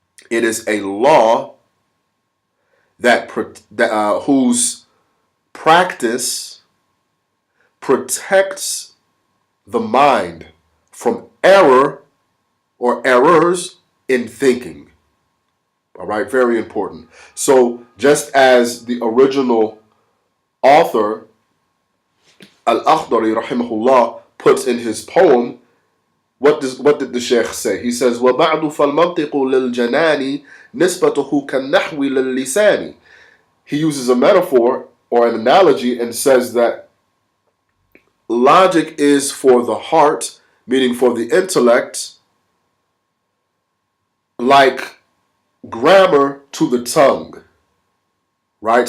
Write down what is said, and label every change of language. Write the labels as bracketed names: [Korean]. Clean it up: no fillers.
[English] It is a law that whose practice protects the mind from error or errors in thinking. All right, very important. So just as the original author, Al-Akhdari, rahimahullah, puts in his poem, what did the Shaykh say? He says, [Arabic] وَبَعْدُ فَالْمَنْطِقُ لِلْجَنَانِ نِسْبَتُهُ كَالنَّحْوِ لِلْلِسَانِ. [English] He uses a metaphor or an analogy and says that logic is for the heart, meaning for the intellect, like grammar to the tongue. Right?